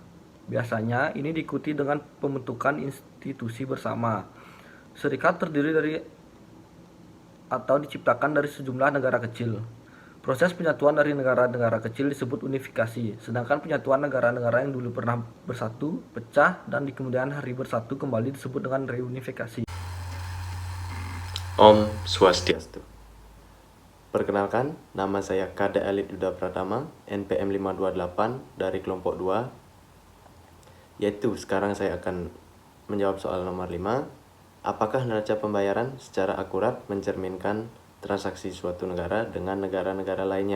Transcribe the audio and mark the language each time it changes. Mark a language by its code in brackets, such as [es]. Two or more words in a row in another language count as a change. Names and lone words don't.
[id] Biasanya ini diikuti dengan pembentukan institusi bersama. Serikat terdiri dari atau diciptakan dari sejumlah negara kecil. Proses penyatuan dari negara-negara kecil disebut unifikasi, sedangkan penyatuan negara-negara yang dulu pernah bersatu, pecah, dan di kemudian hari bersatu kembali disebut dengan reunifikasi. [sa] Om Swastiastu. [id] Perkenalkan, nama saya Kade Alit Duda Pratama, NPM 528 dari kelompok 2. Yaitu sekarang saya akan menjawab soal nomor 5. Apakah neraca pembayaran secara akurat mencerminkan transaksi suatu negara dengan negara-negara lainnya?